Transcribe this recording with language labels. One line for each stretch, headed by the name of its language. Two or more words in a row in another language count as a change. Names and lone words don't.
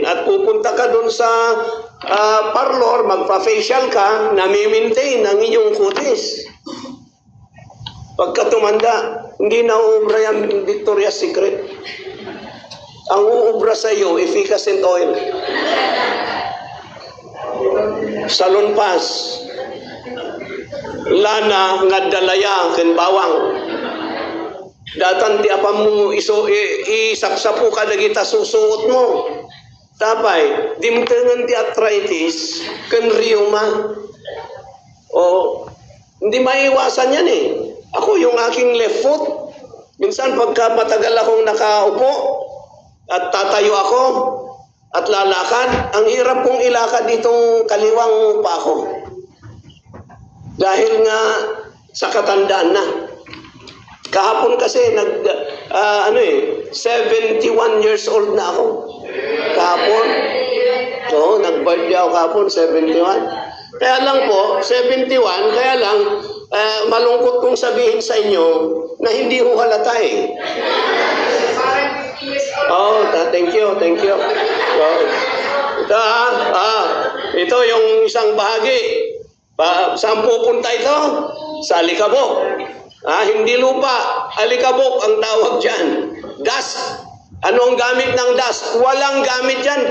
Filipino: At pupunta ka doon sa parlor, magpa-facial ka, nami-maintain ang inyong kutis. Pagka tumanda, hindi na uubra yung Victoria's Secret. Ang uubra sa iyo, efficacent oil. Salon pass.
Iloko: Lana nga dalaya ken bawang. Datan ti apam mo isapsapo ka dagita susuot mo. Tapay, dimtengan ti arthritis ken rheuma.
Filipino: Hindi maiwasan yan eh. Ako yung aking
English: left foot,
Filipino: minsan pagka matagal akong nakaupo at tatayo ako at lalakad, ang hirap kong ilakad itong kaliwang pa ako. Dahil nga sa katandaan na. Kahapon kasi 71 years old na ako. Kahapon. Oo, nag-birthday ako kahapon, 71. Kaya lang po, 71, kaya lang, malungkot kong sabihin sa inyo na hindi ho halata eh.
English: Oh, thank you.
Filipino: Oh. Ito yung isang bahagi. Saan pupunta ito? Sa alikabok. Hindi lupa. Alikabok ang tawag dyan. Dust. Ano ang gamit ng dust? Walang gamit yan.